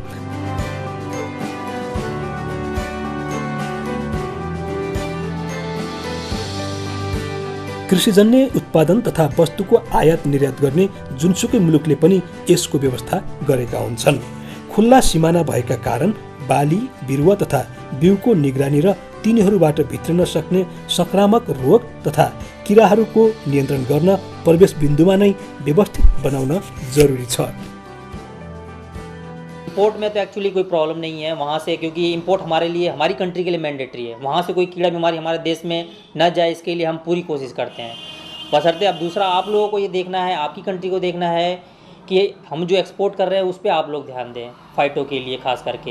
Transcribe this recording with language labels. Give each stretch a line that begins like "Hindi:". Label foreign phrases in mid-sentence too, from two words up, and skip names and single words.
Nepali: कृषिजन्य उत्पादन तथा वस्तुको आयात निर्यात गर्ने जुनसुकै मुलुकले पनि यसको व्यवस्था गरेका हुन्छन्। खुल्ला सिमाना भएका कारण बाली, बिरुवा तथा बिउको निगरानी र तिनीहरूबाट भित्रिन सक्ने संक्रामक रोग तथा किराहरूको नियन्त्रण गर्न प्रवेश बिन्दुमा नै व्यवस्थित बनाउन जरुरी छ।
Hindi: इंपोर्ट में तो एक्चुअली कोई प्रॉब्लम नहीं है वहाँ से, क्योंकि इंपोर्ट हमारे लिए, हमारी कंट्री के लिए मैंडेटरी है। वहाँ से कोई कीड़ा बीमारी हमारे देश में न जाए, इसके लिए हम पूरी कोशिश करते हैं। बशर्ते अब दूसरा आप लोगों को ये देखना है, आपकी कंट्री को देखना है कि हम जो एक्सपोर्ट कर रहे हैं उस पर आप लोग ध्यान दें, फाइटों के लिए खास करके।